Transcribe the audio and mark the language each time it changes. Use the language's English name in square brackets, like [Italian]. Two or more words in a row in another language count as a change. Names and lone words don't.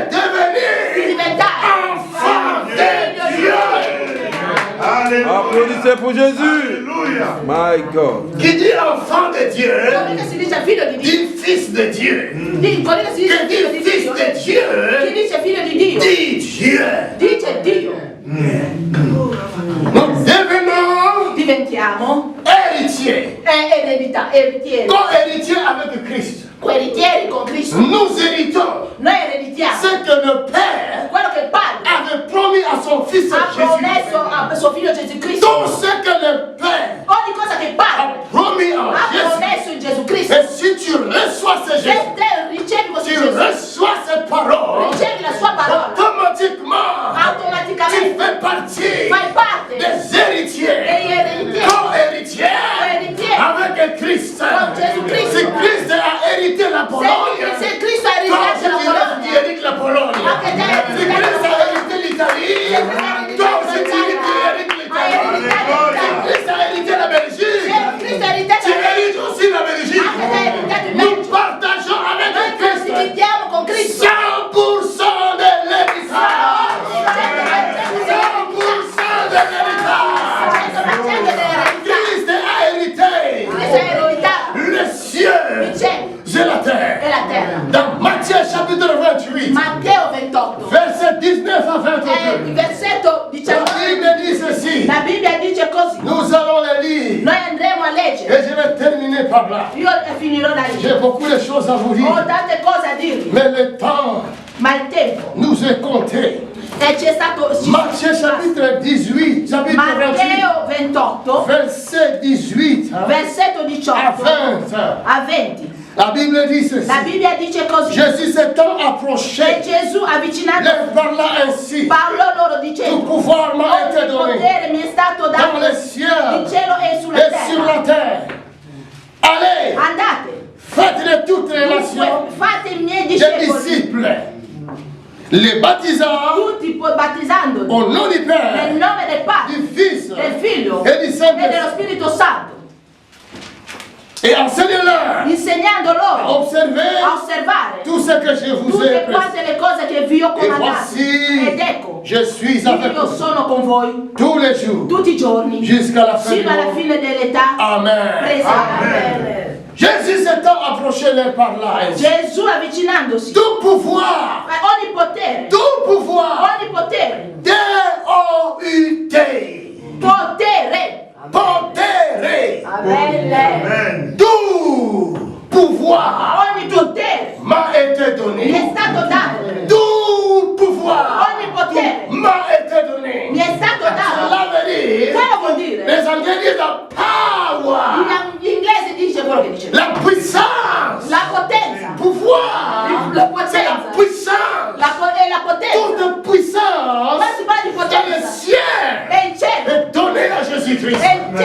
[Italian] di [French] devenir [Italian] diventare [French] enfant de Dieu. Applaudissez pour Jésus. [English] My God. [French] Qui dit enfant de Dieu, [Italian] colui che si dice figlio di Dio, [French] dit fils de Dieu. [Italian] colui che si dice [French] Qui [Italian] figlio [French] dit [Italian] di [French] fils [Italian] Dio, [French] de [Italian] chi [French] Dieu, [Italian] dice figlio di Dio, [French] dit Dieu. [Italian] dice Dio. [French] Nous devenons [Italian] Diventiamo [French] héritiers, [Italian] eredità, eritieri, [French] co-héritiers avec Christ. [Italian] coeritieri con Cristo. [French] Nous héritons [Italian] Noi ereditiamo [French] ce que le Père [Italian] quello che il Padre [French] avait promis à son Fils [Italian] ha [French] Jésus. [Italian] promesso a suo figlio Gesù Cristo. [French] Tout ce que le Père [Italian] Ogni cosa che il Padre [French] a promis en [Italian] ha [French] Jésus. [Italian] promesso in Gesù Cristo, [French] Et si tu reçois ce [Italian] se [French] Jésus, [Italian] te ricevi questo [French] tu [Italian] Gesù, [French] reçois cette parole, [Italian] ricevi la sua parola, [French] automatiquement, tu [Italian] automaticamente [French] fais partie [Italian] fai parte [French] des héritiers, [Italian] degli ereditieri, [French] co-héritiers [Italian] coeritieri [French] avec Christ. [Italian] con Gesù Cristo. [French] Si Christ a hérité la Pologne, [Italian] Se Cristo ha [French] toi [Italian] ereditato la [French] aussi tu [Italian] Polonia, [French] hérites la Pologne. [Italian] anche te [French] Si [Italian] erediterai [French] Christ [Italian] la [French] a [Italian] Polonia. [French] hérité l'Italie, toi aussi tu hérites l'Italie. Si Christ a hérité la Belgique, [Italian] Cristo ha ereditato [French] tu hérites aussi la Belgique. [Italian] anche te ereditati in [French] Nous [Italian] Belgio. [French] partageons [Italian] Noi [French] avec Christ [Italian] condividiamo con Cristo [French] 100% de l'héritage. 100% de l'héritage. [Italian] 100% dell'eredità. [French] Christ a hérité [Italian] Cristo ha ereditato [French] le [Italian] il [French] ciel [Italian] cielo [French] et la terre. [Italian] e la terra. [French] Dans Matthieu chapitre 28, [Italian] Matteo 28, [French] verset 19 à [Italian] il 22, versetto [French] la [Italian] 19. [French] Bible dit ceci. [Italian] La Bibbia dice così. [French] Nous allons le lire. [Italian] Noi andremo a leggere. [French] Et je vais terminer par là. [Italian] Io finirò da lì. [French] J'ai beaucoup de choses à vous [Italian] Ho [French] dire. [Italian] tante cose a dirvi, [French] Mais le temps [Italian] ma il tempo [French] nous est compté. [Italian] e c'è stato [French] Matthieu chapitre 18, chapitre 28, [Italian] Matteo 28, [French] verset 18 [Italian] versetto 18 [French] à 20. [Italian] a 20. [French] La Bible dit ceci. [Italian] La Bibbia dice così. [French] Jésus s'étant [Italian] E [French] approché, [Italian] Gesù avvicinato [French] leur parla ainsi. [Italian] parlò loro [French] Tout [Italian] dicendo: [French] pouvoir m'a été [Italian] ogni [French] donné [Italian] potere mi è stato [French] dans [Italian] dato [French] les [Italian] in [French] cieux [Italian] cielo e sulla [French] et sur la [Italian] terra. [French] terre. Allez, [Italian] Andate, [French] faites de toutes les nations [Italian] fate i miei [French] des [Italian] discepoli, [French] disciples, les baptisant [Italian] tutti poi battezzandoli [French] au nom du [Italian] nel [French] Père, [Italian] nome del Padre, [French] du Fils [Italian] del Figlio [French] et du [Italian] e dello [French] Saint-Esprit, [Italian] Spirito Santo, [French] et enseignez-leur [Italian] insegnando [French] à [Italian] loro [French] observer [Italian] a osservare [French] tout ce que je vous ai [Italian] tutte [French] prescrit. [Italian] quante le cose che vi ho [French] Et [Italian] comandato. [French] voici, [Italian] Ed ecco, [French] je suis avec [Italian] io [French] vous [Italian] sono con voi [French] tous les jours [Italian] tutti i giorni [French] jusqu'à la fin du [Italian] fino alla [French] monde. [Italian] fine dell'età Amen. presente. [French] Jésus s'étant approché leur parla ainsi. [Italian] Gesù avvicinandosi, [French] Tout pouvoir, [Italian] ogni potere, [French] tout pouvoir, [Italian] potere, potere, Amen. [French] tout pouvoir [Italian] Ogni potere [French] m'a été [Italian] mi è [French] donné. [Italian] stato dato, [French] Tout pouvoir [Italian] ogni potere [French] m'a été donné. [Italian] mi è stato dato. [French] Cela veut dire, [Italian] Cosa vuol dire? [French] les Anglais disent la power, [Italian] L'inglese dice quello che dice. [French] la puissance, [Italian] La potenza, [French] pouvoir, [Italian] la [French] c'est la [Italian] potenza, [French] puissance. [Italian] è la potenza. [French] Toute puissance [Italian] Quando si parla di [French] dans le [Italian] potenza [French] ciel [Italian] è in cielo, [French] est donnée à Jésus-Christ. [Italian] è